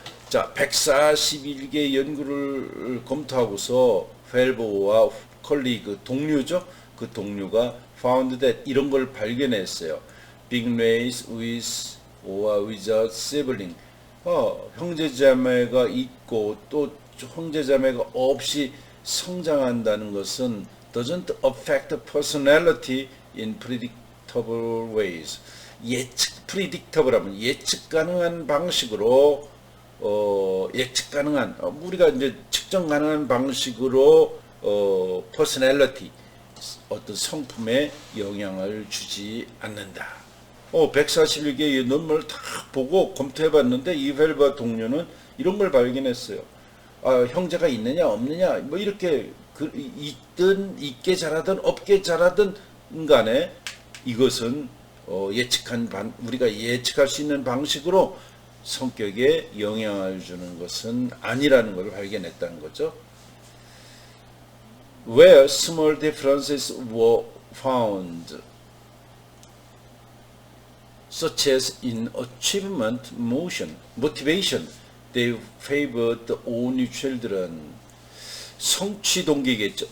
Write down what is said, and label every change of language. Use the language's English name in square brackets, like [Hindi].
[Korean] 자, 141개 연구를 검토하고서 펠보와 컬리그 동료죠. 그 동료가 [English] found that [Korean] 이런 걸 발견했어요. [English] Being raised with or without sibling. [Korean] 형제자매가 있고 또 형제자매가 없이 성장한다는 것은 [English] doesn't affect personality in predictable ways. [Korean] predictable 하면 예측 가능한 방식으로 예측 가능한 우리가 이제 측정 가능한 방식으로 personality 어떤 성품에 영향을 주지 않는다. 141개의 논문을 다 보고 검토해봤는데 이벨바 동료는 이런 걸 발견했어요. 형제가 있느냐 없느냐 뭐 이렇게 있든 있게 자라든 없게 자라든 간에 이것은 우리가 예측할 수 있는 방식으로 성격에 영향을 주는 것은 아니라는 것을 발견했다는 거죠. [English] Where small differences were found, such as in achievement motivation, they favored only children. [Korean] 성취 동기겠죠.